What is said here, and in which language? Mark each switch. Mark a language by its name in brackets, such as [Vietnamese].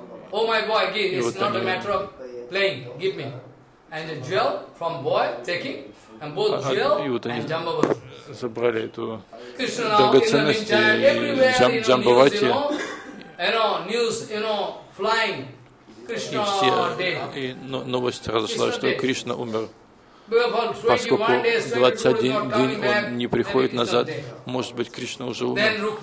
[Russian] О, мой мальчик, это не вопрос играть, дай мне. [English] And a jewel from boy taking, and both jewel and Jambavati. [Russian] Забрали эту драгоценность и Джамбавати. [English] You know, news, you know, flying. [Russian] и все и новость разошла, что Кришна умер. Поскольку 21 день он не приходит назад, может быть, Кришна уже умер.